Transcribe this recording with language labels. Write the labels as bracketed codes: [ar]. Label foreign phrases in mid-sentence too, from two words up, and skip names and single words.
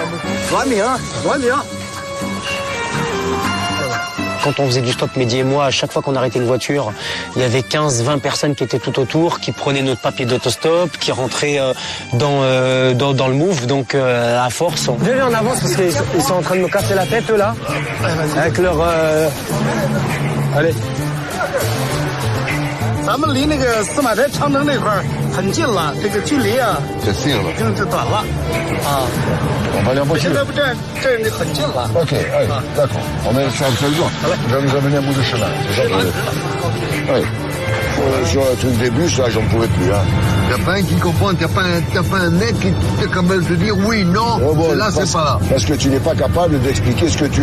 [fr] Quand on faisait du stop, Mehdi et moi, à chaque fois qu'on arrêtait une voiture, il y avait 15-20 personnes qui étaient tout autour, qui prenaient notre papier d'autostop, qui rentraient dans le move. Donc, à force, on... Venez en avance parce qu'ils sont en train de me casser la tête, eux, là. Avec leur... Allez. [zh] 咱们离那个司马台长城那块很近了，这个距离啊，就短了啊。现在不这很近了。 [fr] Ok, allez, d'accord. On met sur le jour. Je vais nous amener un bout de chemin. C'est ça. Oui. Sur le truc des bus, là, j'en pouvais plus. Hein. T'as pas un qui comprend, t'as pas un mec qui est capable de te dire oui, non, là, c'est pas là. Parce que tu n'es pas capable d'expliquer ce que tu veux.